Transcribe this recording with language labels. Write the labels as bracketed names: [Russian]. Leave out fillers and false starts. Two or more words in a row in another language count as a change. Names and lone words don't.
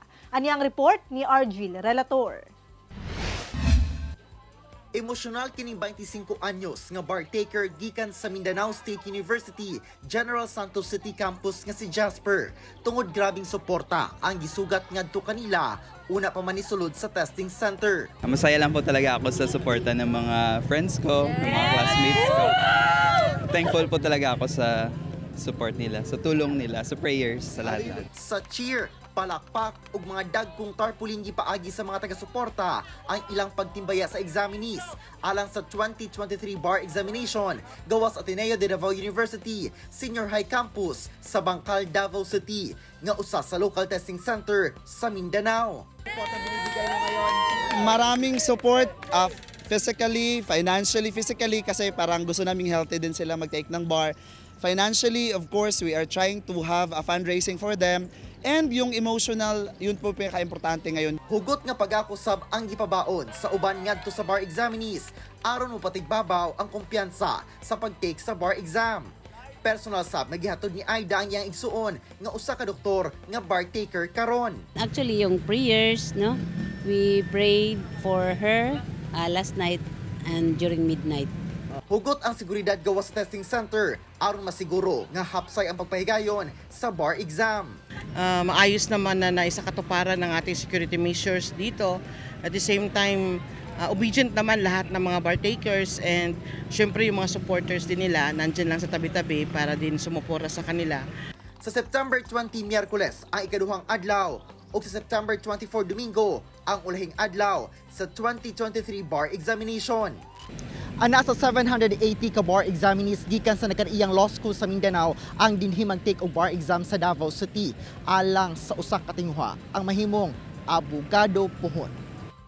[Cebuano] Ani ang report ni Argil Relator. Emosyonal kining 25 anyos nga bartaker gikan sa Mindanao State University General Santos City Campus nga si Jasper. Tungod grabing suporta ang gisugat ngadto kanila una pa manisulod sa [English] testing center. [Filipino] Masaya lang po talaga ako sa suporta ng mga friends ko, ng mga classmates ko. Thankful po talaga ako sa support nila, sa tulong nila, sa prayers, sa lahat. [Cebuano] Sa cheer, palakpak ug mga dagkong tarpaulin gipaagi sa mga taga-suporta ang ilang pagtimbaya sa examinees alang sa 2023 [English] bar examination [Cebuano] gawas Ateneo de Davao University Senior High Campus sa Bangkal, Davao City nga usa sa [English] local testing center [Cebuano] sa Mindanao. [Filipino] Maraming [English] support physically, financially, [Filipino] kasi parang gusto naming healthy din sila mag-take ng bar. [English] Financially, of course, we are trying to have a fundraising for them. [Filipino] And yung emotional, yun po pinaka-importante ngayon. [Cebuano] Hugot nga pag-akusab ang gipabaon sa uban ngadto sa [English] bar examinees [Cebuano] aron mo patigbabaw ang kumpiyansa sa pag-take sa [English] bar exam. [Cebuano] Personal sab nagihatod ni Aida ang iyang igsuon nga usa ka doktor nga [English] bar taker [Cebuano] karon. [English] Actually yung prayers, no? We prayed for her last night and during midnight. [Cebuano] Hugot ang seguridad gawas [English] testing center [Cebuano] aron masiguro nga hapsay ang pagpahigayon sa [English] bar exam. [Filipino] Maayos naman na naisakatuparan ng ating [English] security measures [Filipino] dito. [English] At the same time, [Filipino] obedient naman lahat ng mga bartakers and syempre yung mga supporters din nila nandyan lang sa tabi-tabi para din sumupora sa kanila. [Cebuano] Sa September 20, Miyerkules ang ikaduhang adlaw o sa September 24, Domingo ang ulahing adlaw sa 2023 [English] bar examination. [Cebuano] Ana sa 780 ka [English] bar examinees [Cebuano] gikan sa nagkanaiyang [English] law school [Cebuano] sa Mindanao ang dinhi mag-take og [English] bar exam [Cebuano] sa Davao City alang sa usa ka tinguha ang mahimong abogado puhon.